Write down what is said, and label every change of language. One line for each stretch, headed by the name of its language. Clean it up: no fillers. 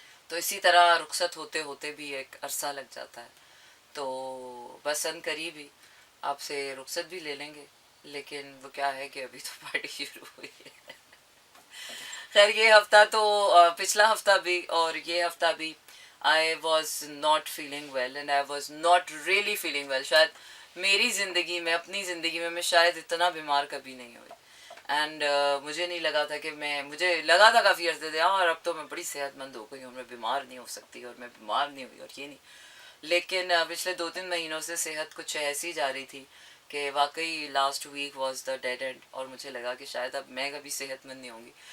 Urdu: تو اسی طرح رخصت ہوتے ہوتے بھی ایک عرصہ لگ جاتا ہے. تو بس ان قریب ہی آپ سے رخصت بھی لے لیں گے، لیکن وہ کیا ہے کہ ابھی تو پارٹی شروع ہوئی ہے. خیر یہ ہفتہ تو پچھلا ہفتہ بھی
English: اور یہ ہفتہ بھی I was not feeling well and I was not really feeling well.
Urdu: شاید میری زندگی میں، اپنی زندگی میں شاید اتنا بیمار کبھی نہیں ہوئی. اینڈ مجھے نہیں لگا تھا کہ مجھے لگا تھا کافی عرصے سے اور اب تو میں بڑی صحت مند ہو گئی ہوں، میں بیمار نہیں ہو سکتی، اور میں بیمار نہیں ہوئی اور یہ نہیں. لیکن پچھلے 2-3 مہینوں سے صحت کچھ ایسی جا رہی تھی کہ واقعی
English: last week was the dead end,
Urdu: اور مجھے لگا کہ شاید اب میں کبھی صحت مند نہیں ہوں گی.